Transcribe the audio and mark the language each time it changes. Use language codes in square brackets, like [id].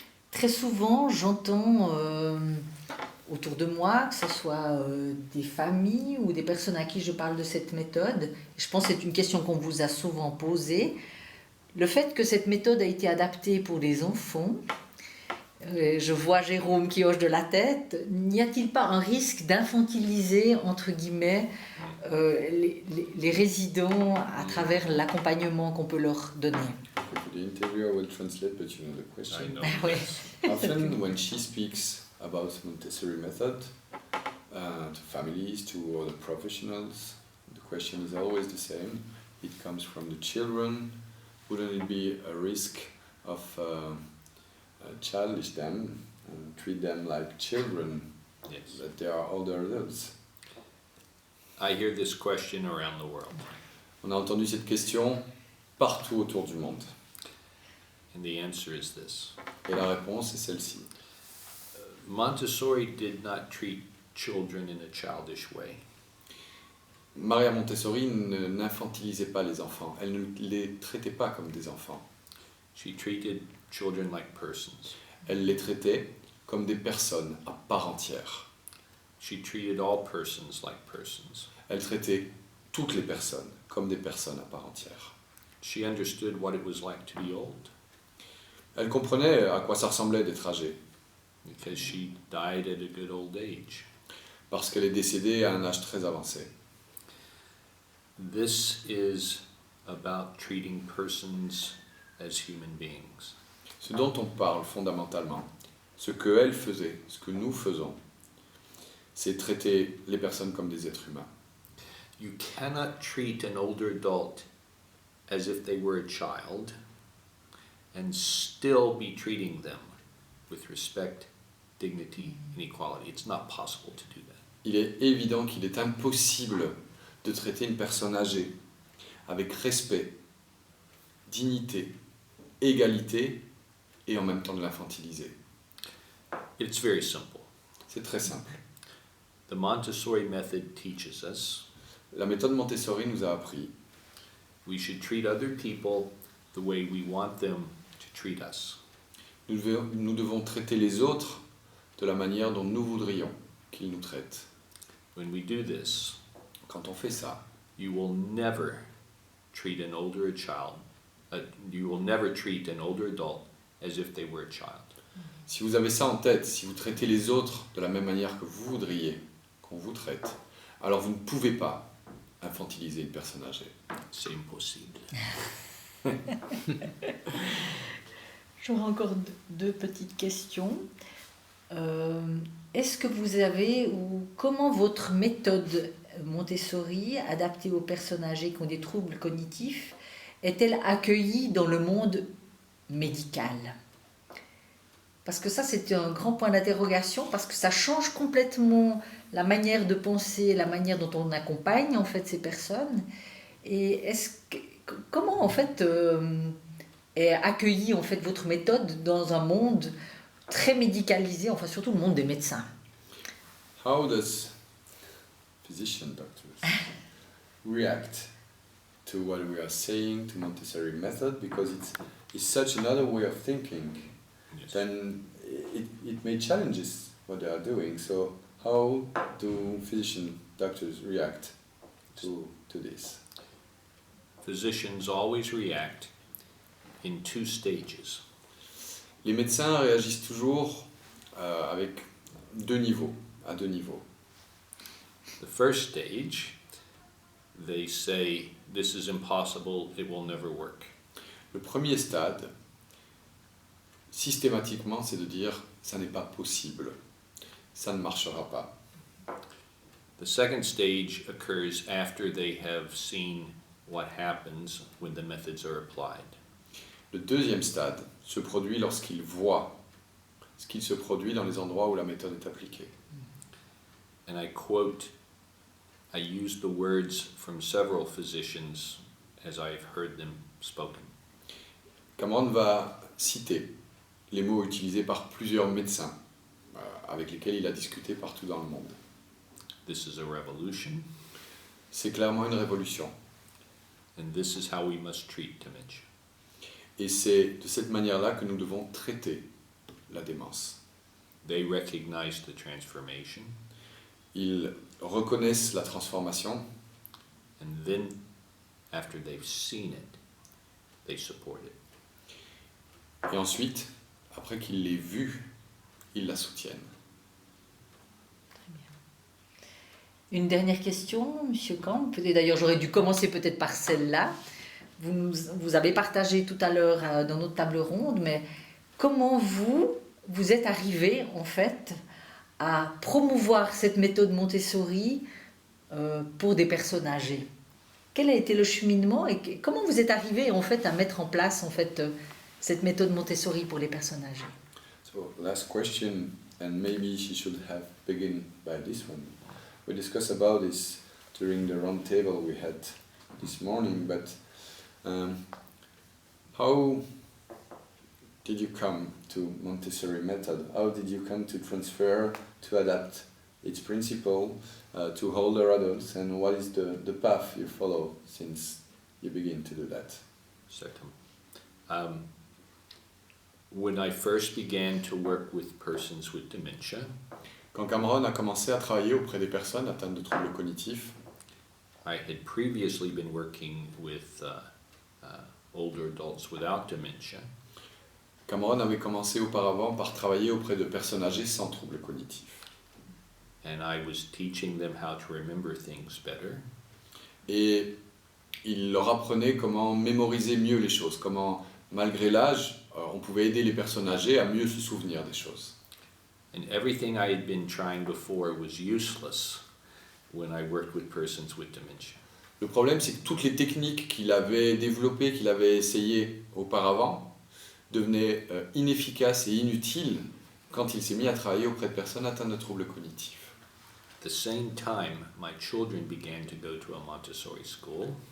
[fr] Très souvent, j'entends autour de moi, que ce soit des familles ou des personnes à qui je parle de cette méthode, je pense que c'est une question qu'on vous a souvent posée, le fait que cette méthode a été adaptée pour les enfants. Je vois Jérôme qui hoche de la tête. N'y a-t-il pas un risque d'infantiliser, entre guillemets, les résidents à travers l'accompagnement qu'on peut leur donner? [en] The interviewer will translate, but you know the question. I know. [fr] Oui. [en] Often when she speaks about Montessori method to families, to other professionals, the question is always the same. It comes from the children. Wouldn't it be a risk of childish them and treat them like children, Yes. that they are older adults? I hear this question around the world. [fr] On a entendu cette question partout autour du monde. [en] And the answer is this. [fr] Et la réponse est celle-ci. [en] Montessori did not treat children in a childish way. [fr] Maria Montessori n'infantilisait pas les enfants. Elle ne les traitait pas comme des enfants. [en] She treated children like persons. [fr] Elle les traitait comme des personnes à part entière. [en] She treated all persons like persons. [fr] Elle traitait toutes les personnes comme des personnes à part entière. [en] She understood what it was like to be old [fr] Elle comprenait à quoi ça ressemblait d'être âgée, [en] because she died at a good old age. [fr] parce qu'elle est décédée à un âge très avancé. [en] This is about treating persons as human beings. [fr] Ce dont on parle fondamentalement, ce qu'elle faisait, ce que nous faisons, c'est traiter les personnes comme des êtres humains. [en] You cannot treat an older adult as if they were a child and still be treating them with respect, dignity, and equality. It's not possible to do that. [fr] Il est évident qu'il est impossible de traiter une personne âgée avec respect, dignité, égalité et en même temps de l'infantiliser. [en] It's very simple. [fr] C'est très simple. [en] The Montessori method teaches us [fr] La méthode Montessori nous a appris [en] we should treat other people the way we want them to treat us. [fr] nous devons traiter les autres de la manière dont nous voudrions qu'ils nous traitent. [en] When we do this, [fr] Quand on fait ça, [en] you will never treat an older child. You will never treat an older adult as if they were a child. [fr] Si vous avez ça en tête, si vous traitez les autres de la même manière que vous voudriez qu'on vous traite, alors vous ne pouvez pas infantiliser une personne âgée. C'est impossible. J'aurais encore deux petites questions. Est-ce que vous avez, ou comment votre méthode Montessori, adaptée aux personnes âgées qui ont des troubles cognitifs, est-elle accueillie dans le monde médical? Parce que ça, c'est un grand point d'interrogation, parce que ça change complètement la manière de penser, la manière dont on accompagne en fait ces personnes. Et comment en fait est accueillie en fait votre méthode dans un monde très médicalisé, enfin surtout le monde des médecins? [en] How does doctors react to what we are saying, to Montessori method, because it's such another way of thinking? Yes. Then it may challenges what they are doing. So how do doctors react to this? Physicians always react in 2 stages. [fr] Les médecins réagissent toujours avec à deux niveaux. [en] The first stage, they say, this is impossible, it will never work. [fr] Le premier stade, systématiquement, c'est de dire ça n'est pas possible, ça ne marchera pas. [en] The second stage occurs after they have seen what happens when the methods are applied. [fr] Le deuxième stade se produit lorsqu'ils voient ce qu'il se produit dans les endroits où la méthode est appliquée. [en] And I use the words from several physicians as I've heard them spoken. [fr] Cameron va citer les mots utilisés par plusieurs médecins avec lesquels il a discuté partout dans le monde. [en] This is a revolution, [fr] C'est clairement une révolution. [en] and this is how we must treat dementia. [fr] Et c'est de cette manière-là que nous devons traiter la démence. [en] They recognize the transformation, [fr] Ils reconnaissent la transformation [en] and then, after they've seen it, they support it. [fr] et ensuite, après qu'ils l'aient vue, ils la soutiennent. Une dernière question, Monsieur Camp. D'ailleurs, j'aurais dû commencer peut-être par celle-là. Vous avez partagé tout à l'heure dans notre table ronde, mais comment vous êtes arrivé en fait à promouvoir cette méthode Montessori pour des personnes âgées? Quel a été le cheminement et comment vous êtes arrivé en fait à mettre en place en fait cette méthode Montessori pour les personnes âgées? [en] So, last question, and maybe she should have begun by this one. We discussed about this during the round table we had this morning, but how did you come to Montessori method? How did you come to transfer, to adapt its principle to older adults, and what is the path you follow since you begin to do that? Certainly. When I first began to work with persons with dementia, [fr] Quand Cameron a commencé à travailler auprès des personnes atteintes de troubles cognitifs, [en] I had previously been working with older adults without dementia, [fr] Cameron avait commencé auparavant par travailler auprès de personnes âgées sans troubles cognitifs. [en] and I was teaching them how to remember things better. [fr] Et il leur apprenait comment mémoriser mieux les choses, comment, malgré l'âge, on pouvait aider les personnes âgées à mieux se souvenir des choses. [en] And everything I had been trying before was useless when I worked with persons with dementia. [fr] Le problème, c'est que toutes les techniques qu'il avait développées, qu'il avait essayées auparavant, devenaient inefficaces et inutiles quand il s'est mis à travailler auprès de personnes atteintes de troubles cognitifs. [en] At the same time, my children began to go to a Montessori school,